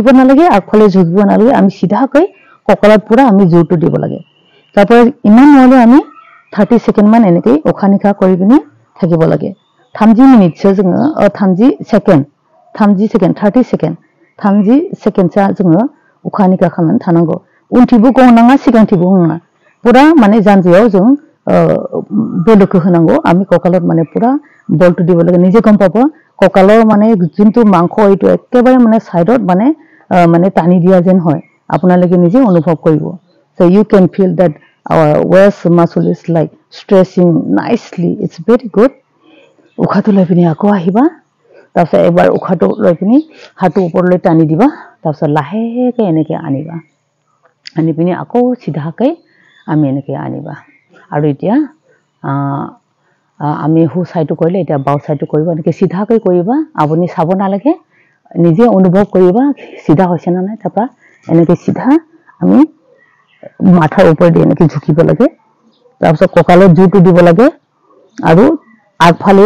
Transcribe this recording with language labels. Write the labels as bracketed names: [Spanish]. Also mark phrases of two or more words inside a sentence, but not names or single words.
[Assamese] নালাগে আগফালে ঝুকিব নালাগে আমি সিধাকৈ কঁকালত পুৰা আমি জোৰটো দিব লাগে তাৰপৰা ইমান নহলে আমি 30 সেকেন্ড মান এনেকৈ উখা নিখা কৰি পিনি থাকিব লাগে 30 [Bodo] মিনিটসो जोङो 30 সেকেন্ড 30 সেকেন্ডসो जोङो उखा निखा खालामनानै थानांगौ उनथिबो गनाङा सिगांथिबो गनाङा पुरा माने जानजियाव जों बोलोखौ होनांगौ [Assamese] আমি কঁকালত মানে পুরা বলটো দিব লাগে নিজে গম পাব কঁকালৰ মানে যোনটো মাংস এইটো একেবাৰে মানে সাইডত মানে টানি দিয়া যেন হয় আপোনালোকে নিজে অনুভৱ কৰিব [English] so you can feel that our waist muscle is like stretching nicely it's very good [Assamese] উখাটো লৈ পিনি আকৌ আহিবা তাৰপিছত এবাৰ উখাটো লৈ পিনি হাতটো ওপৰলৈ টানি দিবা তাৰপিছত লাহেকৈ এনেকৈ আনিবা আনি পিনি আকৌ সিধাকৈ আমি এনেকৈ আনিবা আৰু এতিয়া আমি হু সাইডটো কৰিলে এতিয়া বাও সাইডটো কৰিব এনেকৈ সিধাকৈ কৰিবা আপুনি চাব নালাগে নিজে অনুভৱ কৰিবা সিধা হৈছে না নাই তাৰপৰা এনেকৈ সিধা আমি মাথাৰ ওপৰেদি এনেকৈ ঝুকিব লাগে তাৰপিছত কঁকালত জোৰটো দিব লাগে আৰু আগফালেও